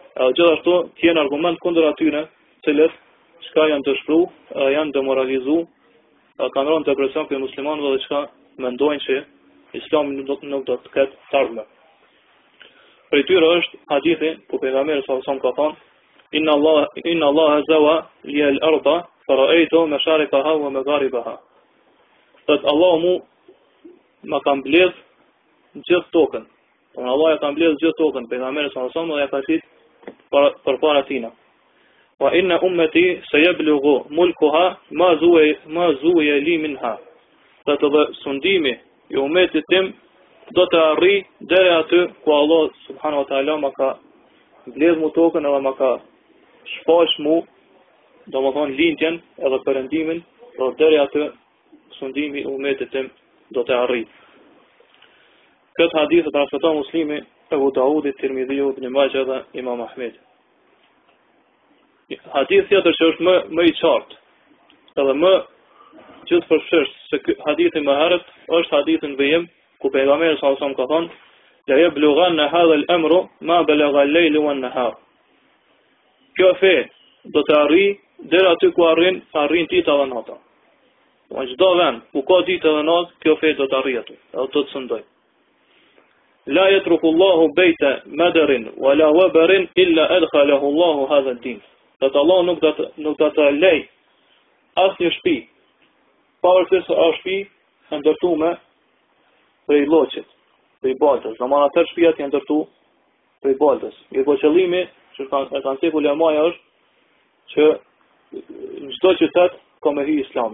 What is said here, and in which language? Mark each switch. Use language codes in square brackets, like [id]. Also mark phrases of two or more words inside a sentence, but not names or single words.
[sq] Gjithashtu tjenë argument kundër atyre, cilët çka janë të shpru, janë demoralizu, kanë rënë depresion për muslimanëve dhe çka mendojnë që Islami nuk do të ketë të ardhme. Për tyre është hadithi ku pejgamberi [ar] صلى الله عليه وسلم [sq] ka thënë: [ar] إن الله زوى لي الأرض فرأيت مشارقها ومغاربها. [sq] Allahu ma ka mbledh gjithë tokën. Allah ja ka mbledh gjithë tokën, pejgamberi [ar] صلى الله عليه وسلم [sq] dhe ja ka thënë përpara tina. [ar] وإن أمتي سيبلغ ملكها ما زوي لي منها. [sq] Dhe sundimi i ummetit tim do të arrijë deri aty ku Allah [ar] سبحانه وتعالى [sq] ma ka mbledh mu tokën edhe ma ka shpaq mu, domethënë lindjen edhe perëndimin, do deri aty sundimi i ummetit tim do të arrijë. Këtë hadith e transmeton Muslimi, Abu Daudi, Tirmidhiu, Ibn Majah dhe Imam Ahmed. Hadith tjetër që është më i qartë, edhe më gjithëpërfshirë se hadithi më herët, është hadithi në vijim, ku pejgamberi [ar] صلى الله عليه وسلم [sq] ka thënë: [ar] "لا يبلغن هذا الأمر ما بلغ الليل والنهار." [sq] Kjo fe do të arrijë deri aty ku arrin dita dhe nata. Në çdo vend ku ka ditë dhe natë, kjo fe do të arrijë aty, do të sundoj. [ar] لا يترك الله بيت مدر ولا وبر إلا أدخله الله هذا الدين. [sq] Allah nuk do të lej asnjë shtëpi, pavarësisht se është shtëpi e ndërtuar prej lloçit, prej baltës. Domethënë atë shtëpiat janë ndërtuar prej baltës. Mirë, qëllimi që kanë thënë ulemaja është që në çdo qytet ka me hy Islami.